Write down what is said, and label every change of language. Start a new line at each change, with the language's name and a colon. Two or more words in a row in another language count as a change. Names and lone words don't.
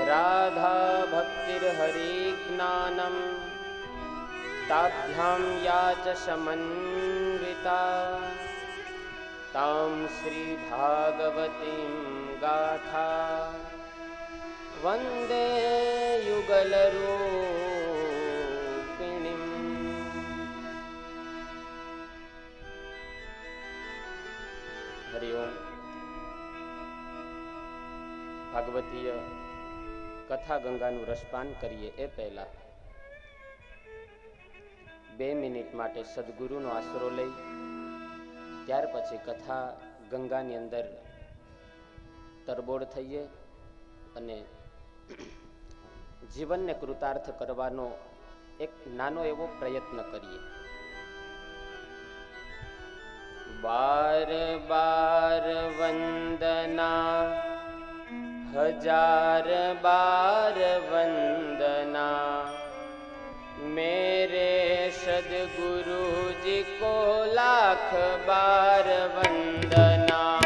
Sanskrit: राधा भक्तिर्हरि ज्ञानं ताभ्यां या च समन्विता तां श्री भागवतीं गाथा वंदे युगलरूपिणीम्। हरि ओम।
Gujarati: ભાગવતીય કથા गंगाનું રસપાન કરીએ એ પહેલા 2 મિનિટ માટે સદગુરુનો આશરો લઈ ત્યાર પછી કથા ગંગાની અંદર તરબોળ થઈએ અને જીવનને કૃતાર્થ કરવાનો એક નાનો એવો પ્રયત્ન કરીએ।
Hindi: बार बार वंदना हजार बार वंदना मेरे सदगुरु जी को लाख बार वंदना।